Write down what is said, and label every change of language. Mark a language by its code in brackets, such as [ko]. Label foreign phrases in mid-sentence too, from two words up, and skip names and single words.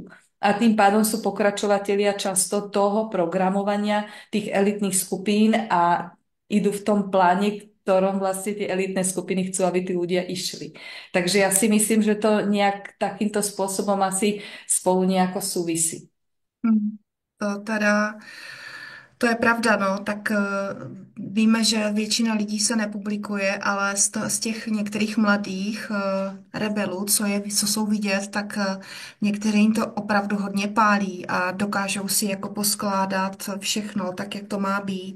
[sk] A tým pádom sú pokračovatelia často toho programovania tých elitných skupín a idú v tom pláne, ktorom vlastne tie elitné skupiny chcú, aby tí ľudia išli. Takže ja si myslím, že to nejak takýmto spôsobom asi spolu nejako súvisí. [cs] To teda, to je pravda, no, tak víme, že většina lidí se nepublikuje, ale z těch některých mladých rebelů, co jsou vidět, tak některým to opravdu hodně pálí a dokážou si jako poskládat všechno tak, jak to má být.